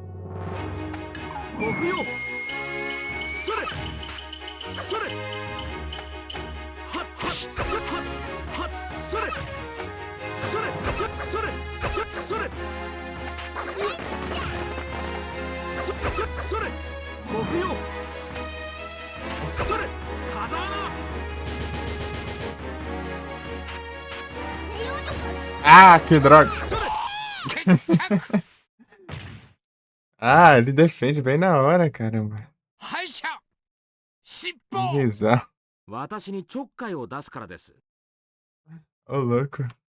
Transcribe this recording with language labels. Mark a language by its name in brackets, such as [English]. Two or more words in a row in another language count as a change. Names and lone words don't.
[Japanese] 極用それそれはっはっはっはっそれそれそれそれそれ極用それ風穴 [Portuguese] Ah, que droga! [Japanese] 決着。 [Portuguese] Ah, ele defende bem na hora, caramba. [Japanese] 敗者尻 [Portuguese] Que [Japanese] 尾。 [Portuguese] bizarro. [Japanese] 私にちょっかいを出すからです。 [Portuguese] Ô, louco.